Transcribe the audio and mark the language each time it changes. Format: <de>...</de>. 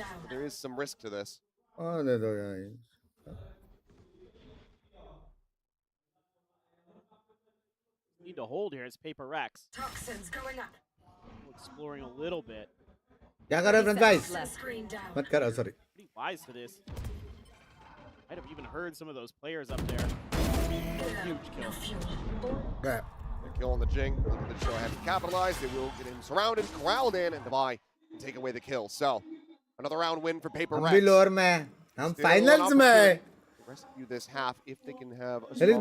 <en>There is some risk to this. Oh, they do. Need to hold here. It's Paper Rex. Toxins going up. Exploring a little bit.</en> <hi>क्या कर रहे हैं friends मत करो sorry.</hi> <en>Pretty wise to this. Might have even heard some of those players up there. Huge kill. Yeah. The kill on the Jinggg. The show has to capitalize. They will get him surrounded, corralled in, and Devi can take away the kill. So another round win for Paper Rex.</en> <hi>हम भी lower में हम finals में</hi> <en>rescue this half if they can have a</en>